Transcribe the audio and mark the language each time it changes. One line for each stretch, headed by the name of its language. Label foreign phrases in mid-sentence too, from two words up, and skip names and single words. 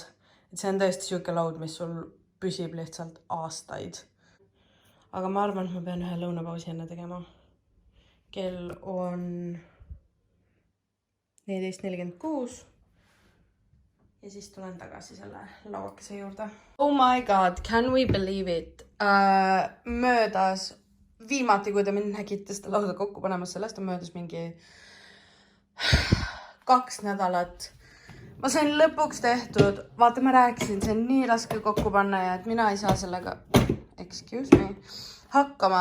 Estonian: Et see on tõesti siuke laud, mis sul püsib lihtsalt aastaid. Aga ma arvan, et ma pean ühe lõunapausi enne tegema. Kell on 14:46 ja siis tulen tagasi selle lauakese juurde.
English: Oh my god, can we believe it?
Estonian: Möödas viimati, kui te mind nägite seda lauda kokku panemas, sellest on möödas mingi 2 nädalat. Ma sain lõpuks tehtud. Vaata, ma rääkisin, see on nii raske kokku panna ja et mina ei saa sellega...
English: Excuse me, hakkama.